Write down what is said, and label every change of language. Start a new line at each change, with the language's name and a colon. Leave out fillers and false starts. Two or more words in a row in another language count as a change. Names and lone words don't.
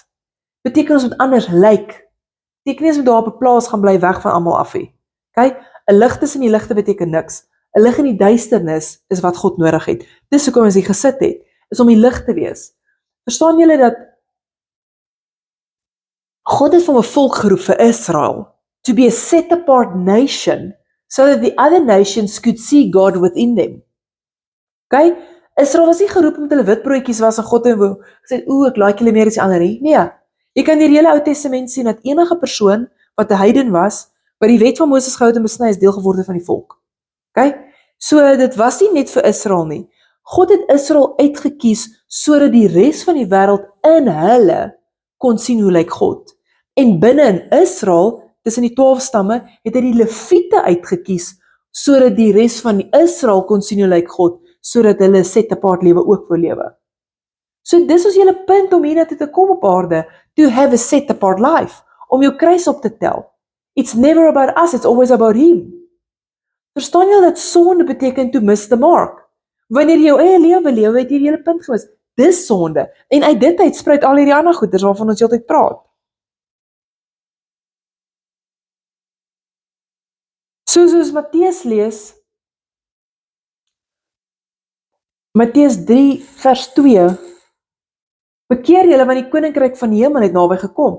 Afrikaans: Beteken ons moet anders lyk. Beteken nie ons moet daar op 'n plaas gaan bly weg van almal af nie. Kyk, 'n lig tussen die ligte beteken niks. 'n Lig in die duisternis is wat God nodig het. Dis hoekom ons hier gesit het, is om die lig te wees. Verstaan julle dat God het van 'n volk geroep vir Israel
English: to be a set apart nation so that the other nations could see God within them. Okay?
Afrikaans: Israel was nie geroep om hulle witbroodjies was en God het gesê, ek like julle meer as die ander nie. Nee. Jy kan die hele Ou Testament sien dat enige persoon wat 'n heiden was, wat die wet van Moses gehou het en besny is, deel geword het van die volk. Okay? So dit was nie net vir Israel nie. God het Israel uitgekies sodat die res van die wêreld in hulle kon sien hoe lyk God. En binne in Israel, tussen die 12 stamme, het hy die Lewiete uitgekies sodat die res van Israel kon sien hoe lyk God, sodat hulle
English: set apart
Afrikaans: lewe ook wil lewe. So dis ons hele punt om hiernatoe te kom op aarde,
English: to have a set apart life,
Afrikaans: om jou kruis op te tel.
English: It's never about us, it's always about him.
Afrikaans: Verstaan jy dat sonde beteken
English: to miss the mark?
Afrikaans: Wanneer jy jou eie lewe lewe, het jy die hele punt gemis. Dis sonde. En uit dit uit spruit al hierdie ander goeders waarvan ons heeltyd praat. Soos Matteus lees, Matteus 3 vers 2, bekeer julle want die koninkryk van die hemel het naby gekom.